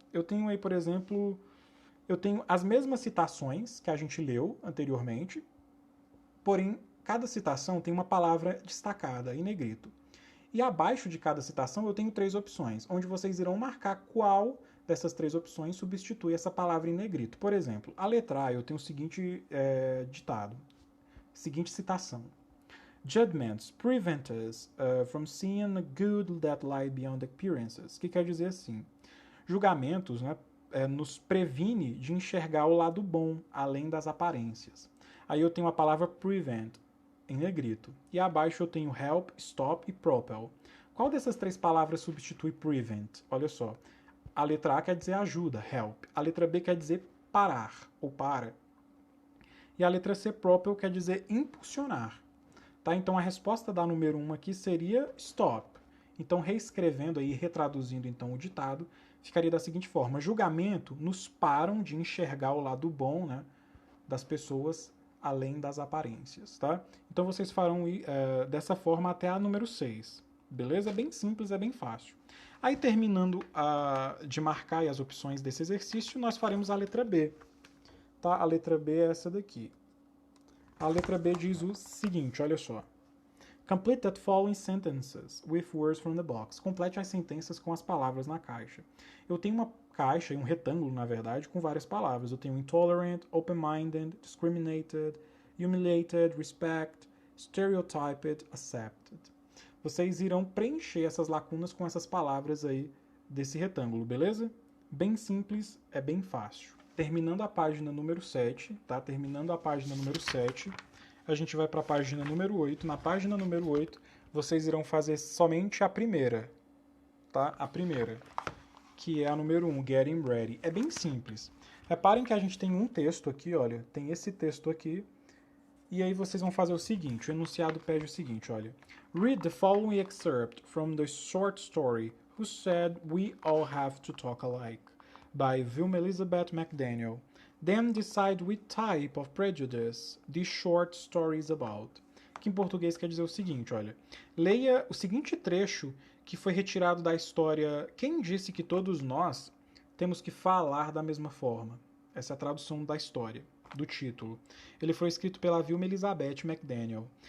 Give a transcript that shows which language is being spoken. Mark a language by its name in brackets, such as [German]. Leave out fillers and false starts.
[Portuguese] Eu tenho aí, por exemplo, eu tenho as mesmas citações que a gente leu anteriormente, porém, cada citação tem uma palavra destacada em negrito. E abaixo de cada citação eu tenho 3 opções, onde vocês irão marcar qual dessas 3 opções substitui essa palavra em negrito. Por exemplo, a letra A eu tenho o seguinte ditado, seguinte citação. [English] Judgments prevent us from seeing the good that lie beyond appearances. [Portuguese] Que quer dizer assim, julgamentos, né, nos previne de enxergar o lado bom, além das aparências. Aí eu tenho a palavra prevent, em negrito. E abaixo eu tenho help, stop e propel. Qual dessas 3 palavras substitui prevent? Olha só. A letra A quer dizer ajuda, help. A letra B quer dizer parar, ou para. E a letra C, propel, quer dizer impulsionar. Tá? Então a resposta da número 1 aqui seria stop. Então reescrevendo aí, retraduzindo então o ditado, ficaria da seguinte forma. Julgamento nos param de enxergar o lado bom, né, das pessoas além das aparências, tá? Então vocês farão dessa forma até a número 6, beleza? É bem simples, é bem fácil. Aí terminando de marcar as opções desse exercício, nós faremos a letra B, tá? A letra B é essa daqui. A letra B diz o seguinte, olha só. [English] Complete that following sentences with words from the box. [Portuguese] Complete as sentenças com as palavras na caixa. Eu tenho uma caixa, um retângulo, na verdade, com várias palavras. Eu tenho [English] intolerant, open-minded, discriminated, humiliated, respect, stereotyped, accepted. [Portuguese] Vocês irão preencher essas lacunas com essas palavras aí desse retângulo, beleza? Bem simples, é bem fácil. Terminando a página número 7, tá? Terminando a página número 7, a gente vai para a página número 8. Na página número 8, vocês irão fazer somente a primeira, tá? A primeira, que é a número 1, Getting Ready. É bem simples. Reparem que a gente tem um texto aqui, olha, tem esse texto aqui, e aí vocês vão fazer o seguinte, o enunciado pede o seguinte, olha. [English] Read the following excerpt from the short story Who Said We All Have to Talk Alike, by Vilma Elizabeth McDaniel. Then decide which type of prejudice this short story is about. [Portuguese] Que em português quer dizer o seguinte, olha. Leia o seguinte trecho que foi retirado da história Quem Disse que Todos Nós Temos que Falar da Mesma Forma. Essa é a tradução da história, do título. Ele foi escrito pela Vilma Elizabeth McDaniel.